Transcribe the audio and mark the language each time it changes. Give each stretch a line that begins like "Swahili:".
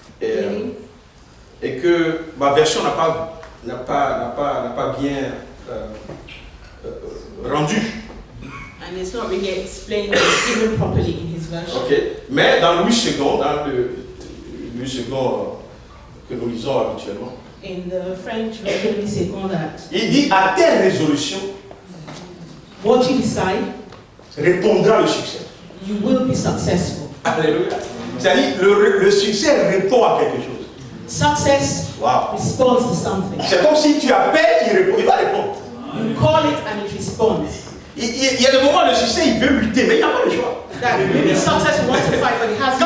French: et,
English: reading.
French: et que ma version n'a pas bien rendu.
English: And it's not really explained or given properly in his version.
French: Ok, mais dans Louis II, dans le Louis II que nous lisons habituellement,
English: In the French version, we say that
French: il dit à tes résolutions
English: what you decide,
French: répondra le succès.
English: you will be successful.
French: Alléluia. C'est-à-dire le succès répond à quelque chose.
English: Success Wow. responds to something.
French: C'est comme si tu appelles, il va répondre.
English: You call it and it responds.
French: Il y a des moments le succès il veut lutter, mais il n'a pas le choix.
English: That maybe success wants to fight, but it has no